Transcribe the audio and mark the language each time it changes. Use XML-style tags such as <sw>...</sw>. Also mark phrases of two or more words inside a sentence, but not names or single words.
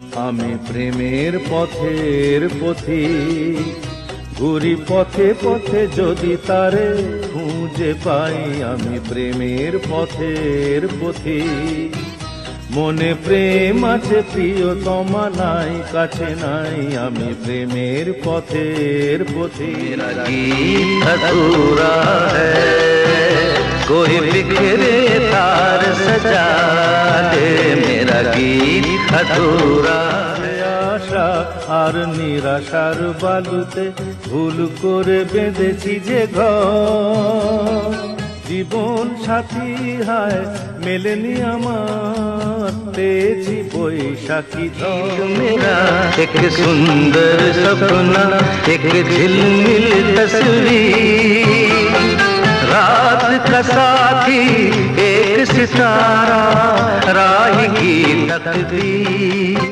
<bn>আমি প্রেমের পথের পথিক, ঘুরি পথে পথে যদি তারে খুঁজে পাই। আমি প্রেমের পথের পথিক, মনে প্রেম আছে প্রিয়তমা নাই, কাছে নাই। আমি প্রেমের পথের পথিক।</bn> <hi>गीत अधूरा है, कोई बिखरे तार सजा दे। मेरा गीत अधूरा है।</hi> <bn>আশা আর নিরাশার বালুতে ভুল করে বেঁধেছি যে ঘর। জীবন সাথী হায় মেলেনি আমার, পেয়েছি বৈশাখী ঝড়।</bn> <hi>मेरा एक सुंदर सपना, एक झिलमिल तस्वीर, रात का साथी एक सितारा, राह की तकदीर।</hi>